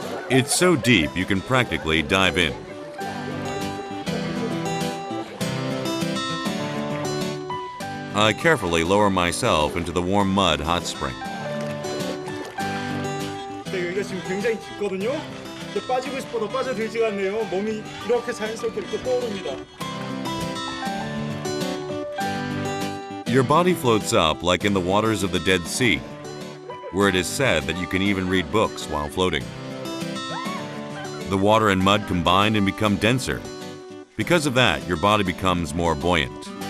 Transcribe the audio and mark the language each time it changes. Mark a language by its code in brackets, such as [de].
[en] It's so deep you can practically dive in. I carefully lower myself into the warm mud hot spring. [ko] 여기가 지금 굉장히 깊거든요. 근데 빠지고 싶어도 빠져들지가 않네요. 몸이 이렇게 자연스럽게 이렇게 떠오릅니다. [en] Your body floats up like in the waters of the Dead Sea, where it is said that you can even read books while floating. The water and mud combine and become denser. Because of that, your body becomes more buoyant.